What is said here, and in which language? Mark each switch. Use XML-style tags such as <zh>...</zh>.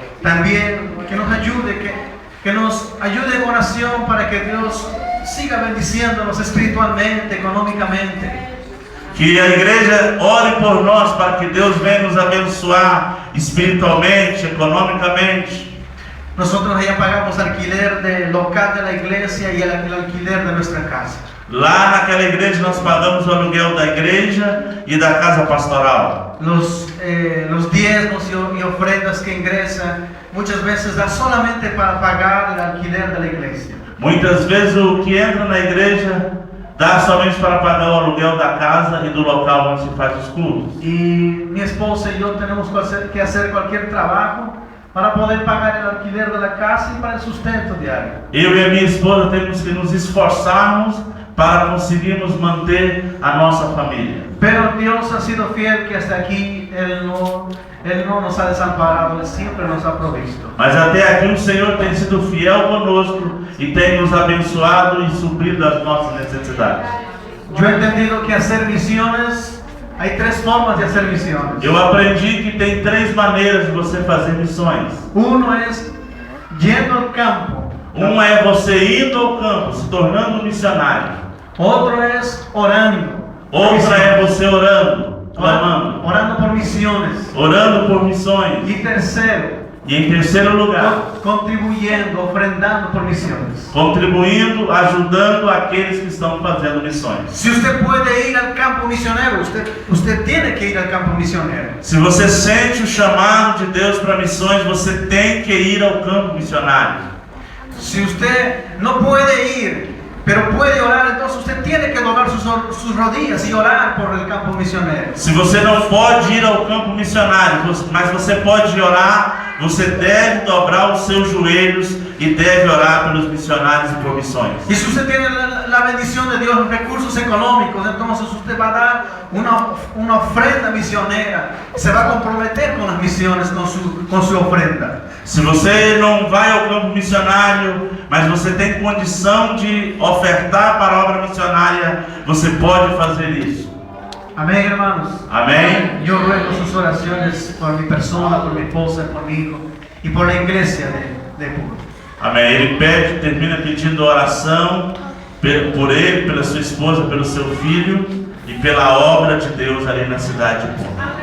<pt>Também que nos ajude em oração para que Deus</pt> <es>siga bendiciendo-nos</es> <pt>espiritualmente, economicamente. Que a igreja ore por nós para que Deus venha nos abençoar espiritualmente, economicamente.</pt> <es>Nosotros allá pagamos alquiler del local de la iglesia y el alquiler de nuestra casa.</es> <pt>Lá naquela igreja nós pagamos o aluguel da igreja e da casa pastoral.</pt> <es>Los diezmos y ofrendas que ingresan muchas veces da solamente para pagar el alquiler de la iglesia.</es> <pt>Muitas vezes o que entra na igreja dá somente para pagar o aluguel da casa e do local onde se faz os cultos.</pt> <es>Y mi esposa y yo tenemos que hacer cualquier trabajo para poder pagar el alquiler de la casa y para el sustento diario.</es> <pt>Eu e a minha esposa temos que nos esforçarmos para conseguirmos manter a nossa família.</pt> <es>Pero Dios ha sido fiel que hasta aquí Él no nos ha desamparado, Él siempre nos ha provisto.</es> <pt>Mas até aqui o Senhor tem sido fiel conosco e tem nos abençoado e suprido as nossas necessidades.</pt> <es>Yo he entendido que hacer misiones, hay tres formas de hacer misiones.</es> <pt>Eu aprendi que tem três maneiras de você fazer missões.</pt> <es>Uno es yendo al campo.</es> <pt>Uma é você indo ao campo, se tornando um missionário.</pt> <es>Otro es orando.</es> <pt>Outra é você orando, clamando,</pt> <es>Orando por misiones.</es> <pt>orando por missões.</pt> <es>Y tercero,</es> <pt>E em terceiro lugar,</pt> <es>contribuyendo, ofrendando por misiones.</es> <pt>contribuindo, ajudando aqueles que estão fazendo missões.</pt> <es>Si usted puede ir al campo misionero, usted tiene que ir al campo misionero.</es> <pt>Se você sente o chamado de Deus para missões, você tem que ir ao campo missionário.</pt> <es>Si usted no puede ir, pero puede orar, entonces usted tiene que doblar sus rodillas y orar por el campo misionero.</es> <pt>Se você não pode ir ao campo missionário, mas você pode orar, você deve dobrar os seus joelhos e deve orar pelos missionários e por missões.</pt> <es>Y si usted tiene la bendición de Dios, recursos económicos, entonces usted va a dar una ofrenda misionera, se va a comprometer con las misiones, con su ofrenda.</es> <pt>Se você não vai ao campo missionário, mas você tem condição de ofertar para a obra missionária, você pode fazer isso.</pt> <es>Amén, hermanos.</es> <pt>Amém?</pt> <es>Yo ruego sus oraciones por mi persona, por mi esposa, por mi hijo y por la iglesia de Puno.</es> <pt>Amém. Ele termina pedindo oração por ele, pela sua esposa, pelo seu filho e pela obra de Deus ali na cidade de Puno.</pt>